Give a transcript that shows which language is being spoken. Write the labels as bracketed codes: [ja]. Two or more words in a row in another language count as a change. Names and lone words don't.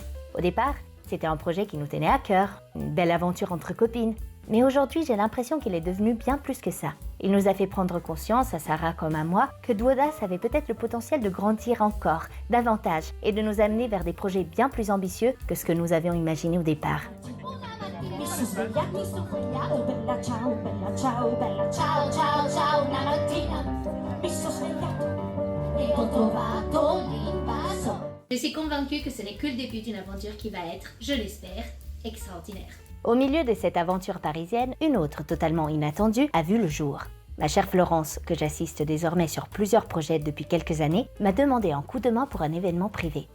[fr] Au départ, c'était un projet qui nous tenait à cœur, une belle aventure entre copines. Mais aujourd'hui, j'ai l'impression qu'il est devenu bien plus que ça. Il nous a fait prendre conscience, à Sarah comme à moi, que Duodas avait peut-être le potentiel de grandir encore, davantage, et de nous amener vers des projets bien plus ambitieux que ce que nous avions imaginé au départ. [it] Mi sono bella ciao, ciao, ciao, una mattina mi sono svegliato e ho trovato l'invaso. [fr] Je suis convaincue que ce n'est que le début d'une aventure qui va être, je l'espère, extraordinaire. Au milieu de cette aventure parisienne, une autre totalement inattendue a vu le jour. Ma chère Florence, que j'assiste désormais sur plusieurs projets depuis quelques années, m'a demandé un coup de main pour un événement privé.